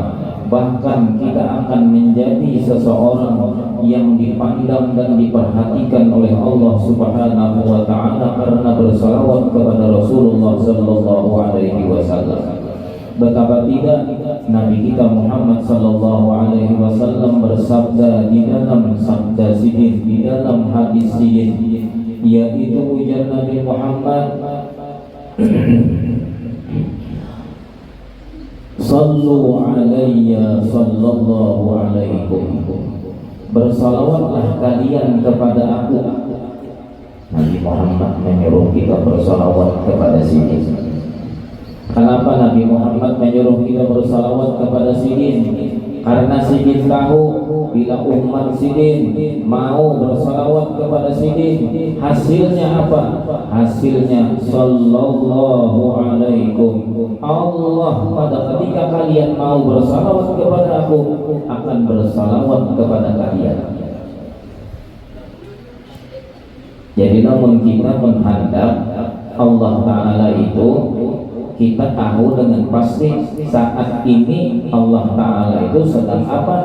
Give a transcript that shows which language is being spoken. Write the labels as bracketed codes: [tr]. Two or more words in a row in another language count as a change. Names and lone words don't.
[id] Bahkan kita akan menjadi seseorang yang dipandang dan diperhatikan oleh Allah [ar] سبحانه وتعالى [id] karena bersalawat kepada Rasulullah [ar] صلى الله عليه وسلم. [id] Betapa tidak Nabi kita Muhammad [ar] صلى الله عليه وسلم [id] bersabda di dalam sabda sidin, di dalam hadis sidin, yaitu ujar Nabi Muhammad, [ar] صلوا علي صلى الله عليكم, [id] bersalawatlah kalian kepada aku. Nabi Muhammad menyuruh kita bersalawat kepada sidin. Kenapa Nabi Muhammad menyuruh kita bersalawat kepada sidin? Karena Sidin tahu bila umat Sidin mau bersalawat kepada Sidin, hasilnya apa? [ar] Hasilnya صلى الله عليكم. [id] Allah pada ketika kalian mau bersalawat kepada aku akan bersalawat kepada kalian. Jadi namun kita menghadap Allah Ta'ala itu, kita tahu dengan pasti saat ini Allah Ta'ala itu sedang apa.